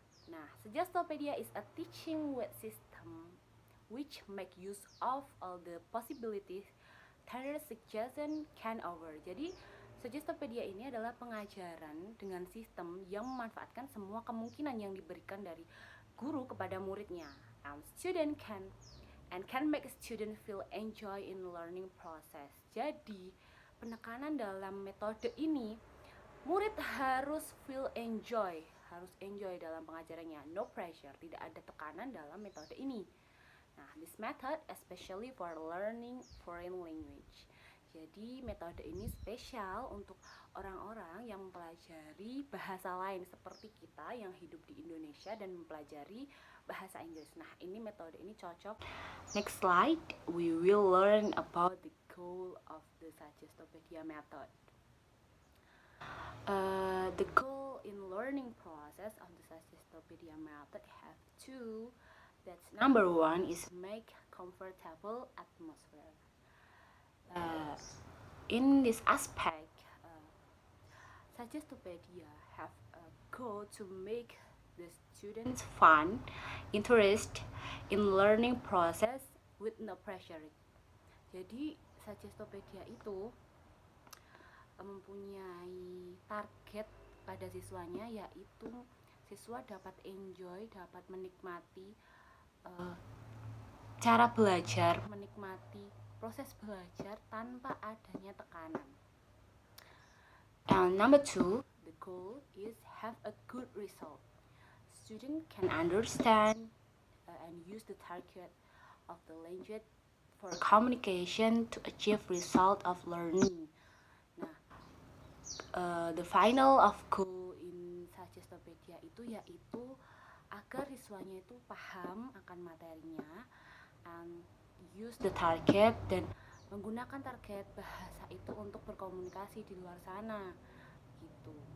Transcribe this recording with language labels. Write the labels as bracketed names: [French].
[English] Nah, Suggestopedia is a teaching system which make use of all the possibilities that suggestion can offer. [Indonesian] Jadi Suggestopedia ini adalah pengajaran dengan sistem yang memanfaatkan semua kemungkinan yang diberikan dari guru kepada muridnya. [English] Student can make a student feel enjoy in learning process. [Indonesian] Jadi penekanan dalam metode ini, murid harus [English] feel enjoy, [Indonesian] dalam pengajarannya. [English] No pressure, [Indonesian] tidak ada tekanan dalam metode ini. [English] Nah, this method especially for learning foreign language. [Indonesian] Jadi metode ini spesial untuk orang-orang yang mempelajari bahasa lain seperti kita yang hidup di Indonesia dan mempelajari bahasa Inggris. Nah, ini metode ini cocok. [English] Next slide, we will learn about the goal of the Suggestopedia method. The goal in learning process of the Suggestopedia method have two. That's number 1 is make comfortable atmosphere. In this aspect, Suggestopedia have a goal to make the students fun, interest in learning process with no pressure. [Indonesian] Jadi Suggestopedia itu mempunyai target pada siswanya, yaitu siswa dapat enjoy, dapat menikmati cara belajar, menikmati proses belajar tanpa adanya tekanan. [English] And number 2, the goal is have a good result. Student can understand and use the target of the language for communication to achieve result of learning. [Indonesian] Nah, [English] the final of goal in Sajestopedia [Indonesian] itu yaitu agar siswanya itu paham akan materinya [English] and use the target, [Indonesian] dan menggunakan target bahasa itu untuk berkomunikasi di luar sana gitu.